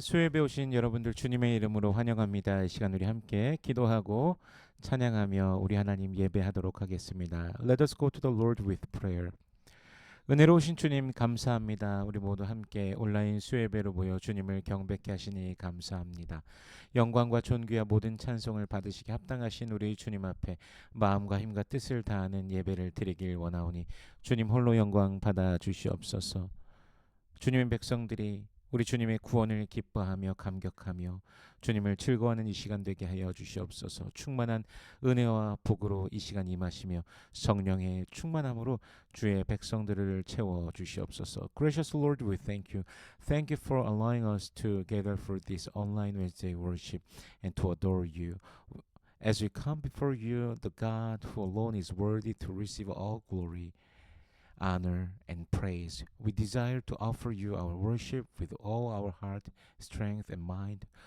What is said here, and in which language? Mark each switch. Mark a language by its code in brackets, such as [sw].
[ko] 수요예배 오신 여러분들 주님의 이름으로 환영합니다. 이 시간 우리 함께 기도하고 찬양하며 우리 하나님 예배하도록 하겠습니다. [en] Let us go to the Lord with prayer. [ko] 은혜로우신 주님 감사합니다. 우리 모두 함께 온라인 수요예배로 모여 주님을 경배케 하시니 감사합니다. 영광과 존귀와 모든 찬송을 받으시기 합당하신 우리 주님 앞에 마음과 힘과 뜻을 다하는 예배를 드리길 원하오니 주님 홀로 영광 받아 주시옵소서. 주님의 백성들이 우리 주님의 구원을 기뻐하며 감격하며 주님을 즐거워하는 이 시간 되게 하여 주시옵소서. 충만한 은혜와 복으로 이 시간 임하시며 성령의 충만함으로 주의 백성들을 채워 주시옵소서. [en] Gracious Lord, we thank you. Thank you for allowing us to gather for this online Wednesday worship and to adore you. As we come before you, the God who alone is worthy to receive all glory, honor and praise. We desire to offer you our worship with all our heart, strength and mind.